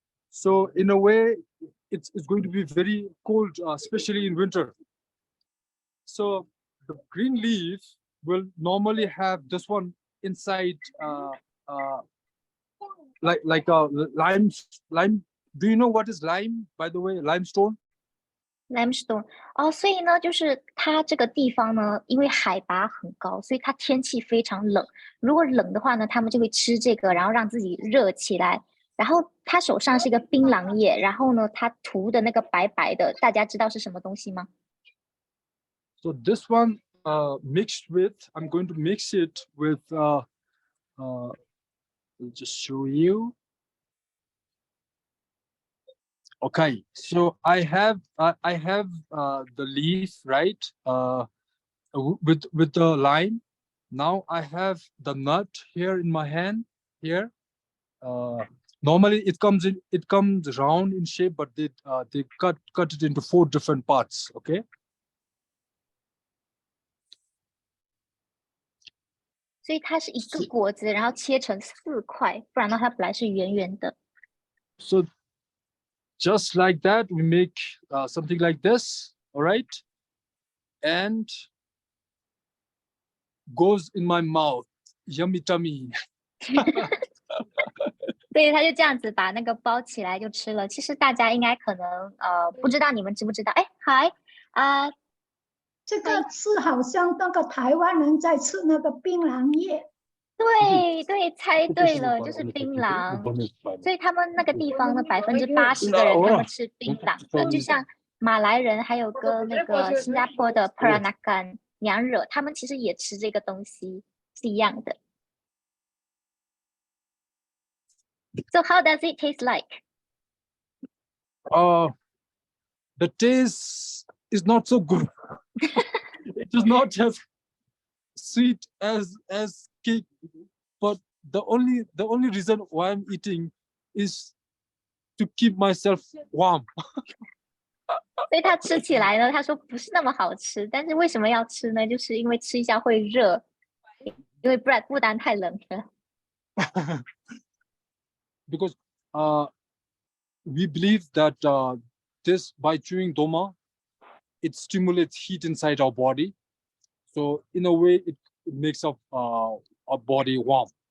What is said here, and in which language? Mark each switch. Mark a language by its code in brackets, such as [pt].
[en] So in a way, it's going to be very cold, especially in winter. So the green leaf will normally have this one inside, uh, like a lime. Do you know what is lime? By the way, limestone. [zh] limestone 哦，所以呢，就是它这个地方呢，因为海拔很高，所以它天气非常冷。如果冷的话呢，他们就会吃这个，然后让自己热起来。然后他手上是一个槟榔叶，然后呢，他涂的那个白白的，大家知道是什么东西吗？ [en] So this one mixed with, I'm going to mix it with, I'll just show you. Okay, so I have the leaf, right? With the lime. Now I have the nut here in my hand here. Normally it comes round in shape, but they cut it into 4 different parts. Okay. [zh] 所以它是一个果子，然后切成4块，不然的话它本来是圆圆的。 [en] So just like that, we make something like this, all right? And goes in my mouth, yummy tummy. [zh] 所以他就这样子把那个包起来就吃了。其实大家应该可能不知道你们知不知道？哎，嗨啊，这个是好像那个台湾人在吃那个槟榔叶。对对，猜对了，就是槟榔。所以他们那个地方呢，80%的人他们吃槟榔的，就像马来人还有跟那个新加坡的 Peranakan 娘惹，他们其实也吃这个东西，是一样的。 [en] So how does it taste like? The taste is not so good. It is not as sweet as cake, but the only reason why I'm eating is to keep myself warm. [zh] 所以他吃起来呢，他说不是那么好吃，但是为什么要吃呢？就是因为吃一下会热，因为不然不丹太冷了。 [en] Because we believe that this, by chewing doma, it stimulates heat inside our body. So in a way, it makes our body warm.